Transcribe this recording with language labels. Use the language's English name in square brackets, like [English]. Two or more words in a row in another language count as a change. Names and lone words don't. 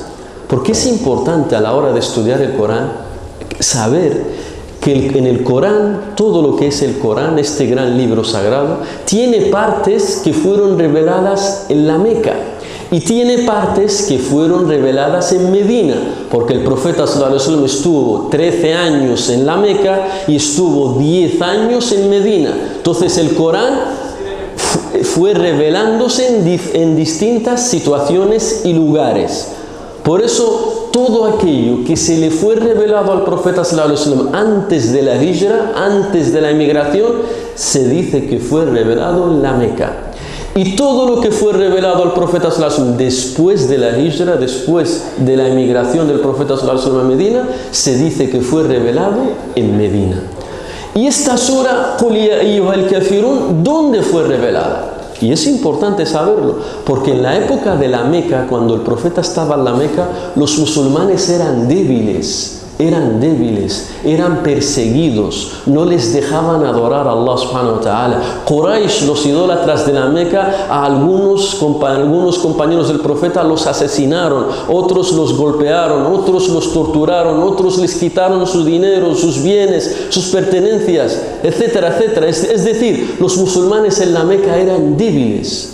[Spanish] Porque es importante a la hora de estudiar el Corán saber que en el Corán, todo lo que es el Corán, este gran libro sagrado, tiene partes que fueron reveladas en la Meca y tiene partes que fueron reveladas en Medina, porque el profeta [Arabic] صلى الله عليه وسلم [Spanish] estuvo 13 años en la Meca y estuvo 10 años en Medina. Entonces el Corán fue revelándose en distintas situaciones y lugares. Por eso todo aquello que se le fue revelado al profeta [Arabic] صلى الله عليه وسلم [Spanish] antes de la hijra, antes de la emigración, se dice que fue revelado en la Meca. Y todo lo que fue revelado al profeta [Arabic] صلى الله عليه وسلم [Spanish] después de la hijra, después de la emigración del profeta [Arabic] صلى الله عليه وسلم [Spanish] a Medina, se dice que fue revelado en Medina. Y esta sura, Qul ya ayyuhal kafirun, ¿dónde fue revelada? Y es importante saberlo, porque en la época de la Meca, cuando el profeta estaba en la Meca, los musulmanes eran débiles, eran perseguidos, no les dejaban adorar a Allah [Arabic] سبحانه وتعالى. [Spanish] Quraysh, los idólatras de la Meca, a algunos compañeros del profeta los asesinaron, otros los golpearon, otros los torturaron, otros les quitaron su dinero, sus bienes, sus pertenencias, etcétera, etcétera. Es decir, los musulmanes en la Meca eran débiles.